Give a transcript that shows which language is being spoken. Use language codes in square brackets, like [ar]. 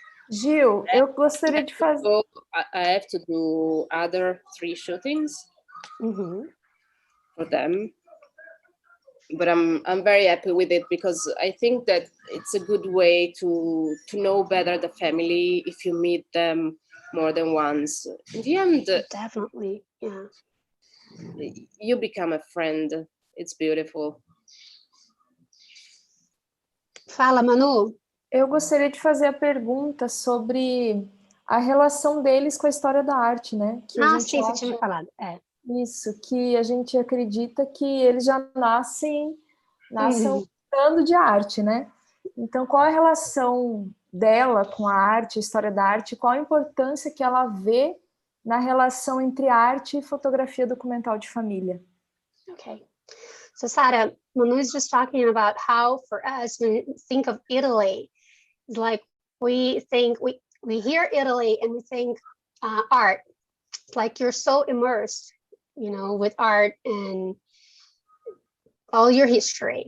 [pt] Gil, eu gostaria de fazer. [en] So I have to do other 3 shootings for them. But I'm very happy with it, because I think that it's a good way to know better the family if you meet them more than once. In the end, definitely, yeah, you become a friend. It's beautiful. [pt] Fala, Manu. Eu gostaria de fazer a pergunta sobre a relação deles com a história da arte, né? Que a gente sim, você tinha me falado. Isso, que a gente acredita que eles já nascem gostando de arte, né? Então, qual é a relação dela com a arte, a história da arte? Qual a importância que ela vê na relação entre arte e fotografia documental de família? [en] Okay. So, Sara, Manu is just talking about how, for us, when we think of Italy, it's like we hear Italy and we think art. It's like you're so immersed, with art and all your history.